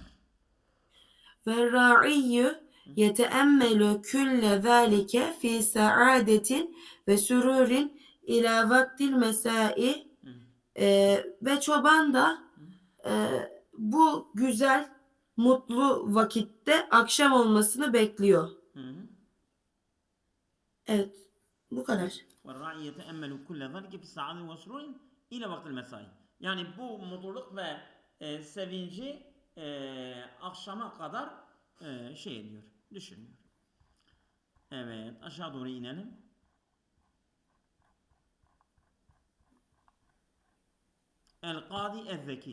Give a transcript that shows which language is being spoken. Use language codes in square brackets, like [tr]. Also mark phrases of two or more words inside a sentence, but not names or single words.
[ar] ويتأمل كل ذلك في سعادة وسرور إلى وقت المساء. [tr] Ve çoban da e, bu güzel mutlu vakitte akşam olmasını bekliyor. Hı hı. Evet, bu kadar. [ar] والراعي يتأمل كل ذلك في السعادة والسرور إلى وقت المساء. [tr] Yani bu mutluluk ve sevinci akşama kadar şey ediyor, düşünüyor. Evet, aşağı doğru inelim. El-Kadi Ez-Zeki.